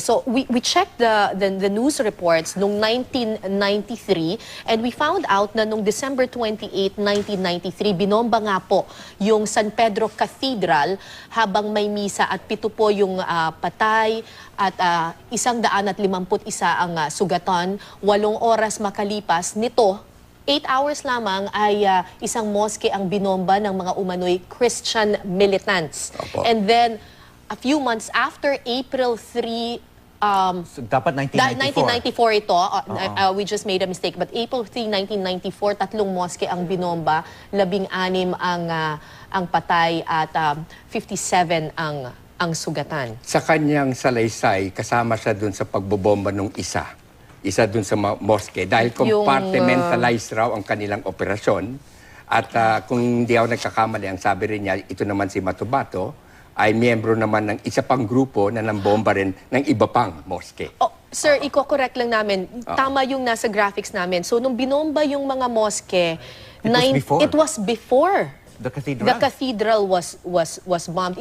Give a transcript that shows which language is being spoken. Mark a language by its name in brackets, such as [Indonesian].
[English] So we checked the news reports [Filipino] noong 1993 [English] and we found out [Filipino] na noong December 28, 1993, binomba nga po yung San Pedro Cathedral habang may misa at 7 po yung patay at 151 ang sugatan. 8 oras makalipas nito, [English] 8 hours [Filipino] lamang ay isang mosque ang binomba ng mga umano'y Christian militants. [English] And then, a few months after, April 3, [Filipino] so, dapat 1994. 1994 ito. [English] We just made a mistake. But April 3, 1994, [Filipino] 3 mosque ang binomba, 16 ang patay at 57 ang ang sugatan. Sa kanyang salaysay, kasama siya dun sa pagbobomba ng isa dun sa mosque, dahil compartmentalized raw ang kanilang operasyon. At kung hindi ako nagkakamali, ang sabi rin niya, ito naman si Matubato, ay miyembro naman ng isa pang grupo na nambomba rin ng iba pang mosque. Oh, sir, iko-correct lang namin. Tama yung nasa graphics namin. So, nung binomba yung mga mosque, [English] it was before. The cathedral? The cathedral was bombed.